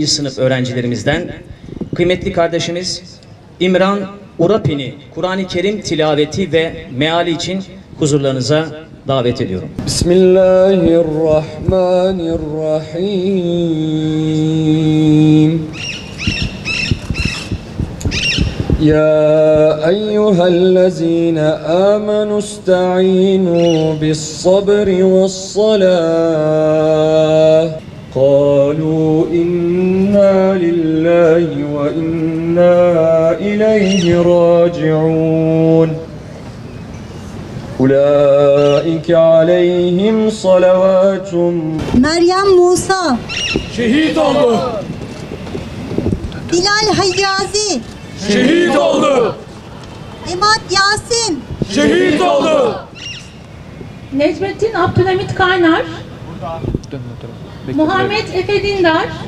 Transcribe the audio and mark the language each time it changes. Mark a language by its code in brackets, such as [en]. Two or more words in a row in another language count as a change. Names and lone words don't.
[tr] sınıf öğrencilerimizden kıymetli kardeşimiz İmran Urapin'i Kur'an-ı Kerim tilaveti ve meali için huzurlarınıza davet ediyorum. [ar] بسم الله الرحمن الرحيم. يا أيها الذين آمنوا استعينوا بالصبر والصلاة. قالوا إنا لله وإنا إليه راجعون أولئك عليهم صلوات. [tr] Meryem Musa, Şehit oldu. Bilal Hicazi, Şehit oldu. Emad Yasin, Şehit oldu. Necmettin Abdülhamit Kaynar, Muhammed Efe Dindar,